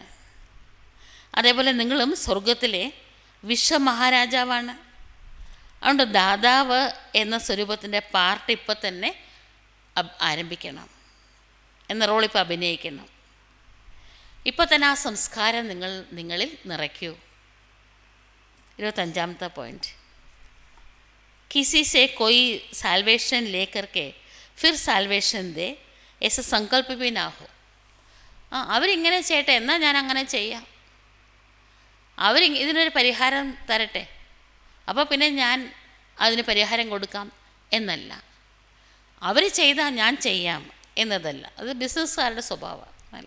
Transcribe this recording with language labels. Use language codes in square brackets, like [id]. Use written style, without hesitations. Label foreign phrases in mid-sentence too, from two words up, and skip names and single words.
[ml] അതേപോലെ നിങ്ങളും സ്വർഗത്തിലെ വിശ്വമഹാരാജാവാണ്. അതുകൊണ്ട് ദാതാവ് എന്ന സ്വരൂപത്തിൻ്റെ പാർട്ട് ഇപ്പം തന്നെ ആരംഭിക്കണം, എന്ന റോളിപ്പോൾ അഭിനയിക്കണം. ഇപ്പോൾ തന്നെ ആ സംസ്കാരം നിങ്ങളിൽ നിറയ്ക്കൂ. 25ാമത്തെ പോയിന്റ്, [hi] किसी से कोई साल्वेशन लेकर के फिर साल्वेशन दे ऐसा संकल्प भी ना हो. [ml] അവരിങ്ങനെ ചെയ്യട്ടെ, എന്നാൽ ഞാൻ അങ്ങനെ ചെയ്യാം. ഇതിനൊരു പരിഹാരം തരട്ടെ, അപ്പോൾ പിന്നെ ഞാൻ അതിന് പരിഹാരം കൊടുക്കാം എന്നല്ല. അവർ ചെയ്താൽ ഞാൻ ചെയ്യാം എന്നതല്ല. അത് ബിസിനസ്സുകാരുടെ സ്വഭാവമാണ്.